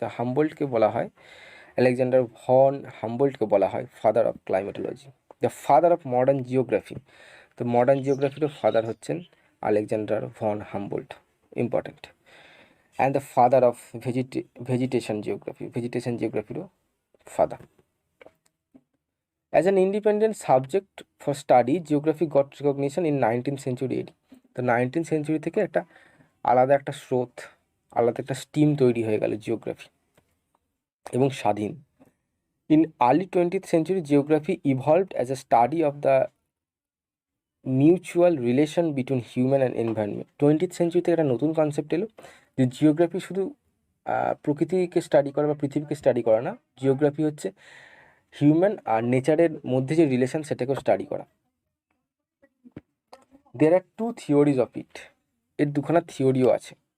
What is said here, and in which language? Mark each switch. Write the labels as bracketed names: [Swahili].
[Bangla] তো হাম্বোল্টকে বলা হয়, আলেকজান্ডার ভন হাম্বোল্টকে বলা হয় father of climatology, [English] The father of modern geography. [Bangla] তো মডার্ন জিওগ্রাফিরও ফাদার হচ্ছেন Alexander von Humboldt, important. [English] And the father of vegetation জিওগ্রাফিরও father. As an independent subject for study, geography got recognition in 19th century AD. [Bangla] তো 19th century থেকে একটা আলাদা একটা স্রোত, আলাদা একটা স্টিম তৈরি হয়ে গেল জিওগ্রাফি, এবং স্বাধীন। [English] In early 20th century, geography evolved as a study of the mutual relation between human and environment. [Bangla] 20th century একটা নতুন কনসেপ্ট এলো যে জিওগ্রাফি শুধু প্রকৃতিকে স্টাডি করা বা পৃথিবীকে স্টাডি করা না, জিওগ্রাফি হচ্ছে হিউম্যান আর নেচারের মধ্যে যে রিলেশন সেটাকেও স্টাডি করা। [English] there are two theories of it, [Bangla] এর দুখানা থিওরিও আছে।